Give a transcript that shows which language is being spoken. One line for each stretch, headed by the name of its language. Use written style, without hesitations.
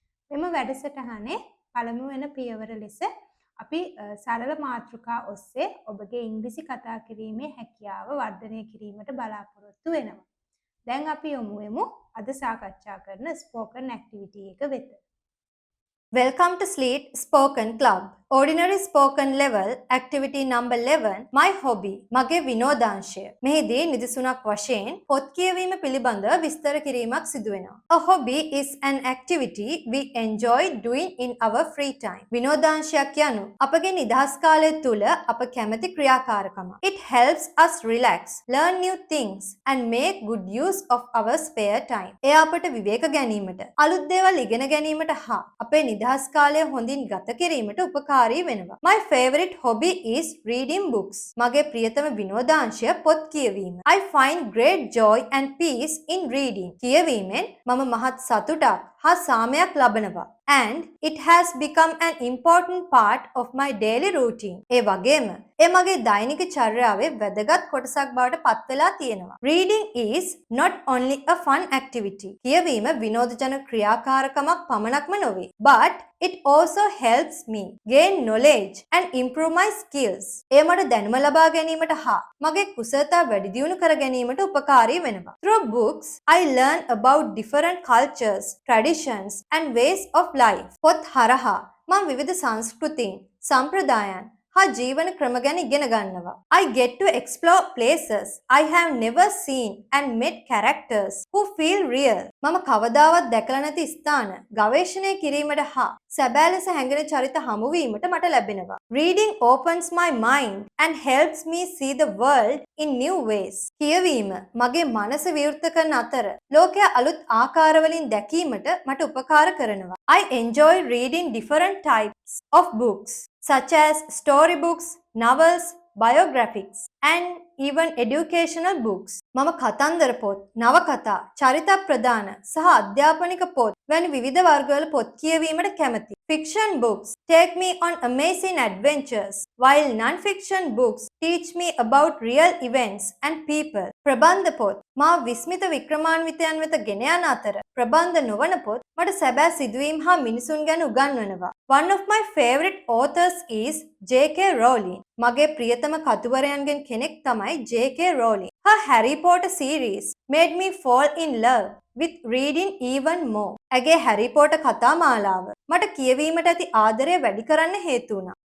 Sinhala: මෙම වැඩසටහනේ පළමු වෙන පියවර ලෙස අපි සරල මාතෘකා ඔස්සේ ඔබගේ ඉංග්‍රීසි කතා කිරීමේ හැකියාව වර්ධනය කිරීමට බලාපොරොත්තු වෙනවා. දැන් අපි යමු වෙමු අද සාකච්ඡා කරන ස්පෝකන් ඇක්ටිවිටි එක වෙත.
English: Welcome to Sleet Spoken Club. Ordinary Spoken Level Activity number 11 My Hobby
Sinhala: මගේ විනෝදාංශය. මෙහිදී නිදසුනක් වශයෙන් පොත් කියවීම පිළිබඳ විස්තර කිරීමක් සිදු වෙනවා.
English: A hobby is an activity we enjoy doing in our free time.
Sinhala: විනෝදාංශයක් යනු අපගේ නිදහස් කාලය තුල අප කැමති ක්‍රියාකාරකම.
English: It helps us relax, learn new things and make good use of our spare time.
Sinhala: එය අපට විවේක ගැනීමට, අලුත් දේවල් ඉගෙන ගැනීමට හා අපේ නිදහස් කාලය හොඳින් ගත කිරීමට උපකාරී වෙනවා.
English: My favorite hobby is reading books.
Sinhala: මගේ ප්‍රියතම විනෝදාංශය පොත් කියවීම.
English: I find great joy and peace in reading.
Sinhala: කියවීමෙන් මම මහත් සතුටක් හා සාමයක් ලබනවා.
English: And it has become an important part of my daily routine.
Sinhala: ඒ වගේම ඒ මගේ දෛනික චර්යාවේ වැදගත් කොටසක් බවට පත් වෙලා තියෙනවා.
English: Reading is not only a fun activity.
Sinhala: කියවීම විනෝදජනක ක්‍රියාකාරකමක් පමණක්ම නොවේ.
English: But it also helps me gain knowledge and improve my skills.
Sinhala: එය මට දැනුම ලබා ගැනීමට හා මගේ කුසලතා වැඩි දියුණු කර ගැනීමට උපකාරී වෙනවා.
English: Through books, I learn about different cultures, traditions and ways of life.
Sinhala: පොත් හරහා මම විවිධ සංස්කෘතීන්, සම්ප්‍රදායන් හා ජීවන ක්‍රම ගැන ඉගෙන ගන්නවා.
English: I get to explore places I have never seen and meet characters who feel real.
Sinhala: මම කවදාවත් දැකලා නැති ස්ථාන ගවේෂණය කිරීමට හා සැබෑ ලෙස හැඟෙන චරිත හමු වීමට මට ලැබෙනවා.
English: Reading opens my mind and helps me see the world in new ways.
Sinhala: කියවීම මගේ මනස විවෘත කරන අතර ලෝකයේ අලුත් ආකාරවලින් දැකීමට මට උපකාර කරනවා.
English: I enjoy reading different types of books such as storybooks, novels, biographies and even educational books.
Sinhala: මම කතන්දර පොත්, නවකතා, චරිත ප්‍රදාන සහ අධ්‍යාපනික පොත් වැනි විවිධ වර්ගවල පොත් කියවීමට කැමැතියි.
English: Fiction books take me on amazing adventures, while non-fiction books teach me about real events and people.
Sinhala: ප්‍රබන්ධ පොත් මා විස්මිත වික්‍රමාන්විතයන් වෙත ගෙන යන අතර ප්‍රබන්ධ නොවන පොත් මට සැබෑ සිදුවීම් හා මිනිසුන් ගැන උගන්වනවා.
English: One of my favorite authors is J.K. Rowling.
Sinhala: මගේ ප්‍රියතම කතුවරයන්ගෙන් කෙනෙක් තමයි J.K. Rowling.
English: Her Harry Potter series made me fall in love with reading even more.
Sinhala: ඇගේ හැරි පොටර් කතා මාලාව මට කියවීමට ඇති ආදරය වැඩි කරන්න හේතු වුණා.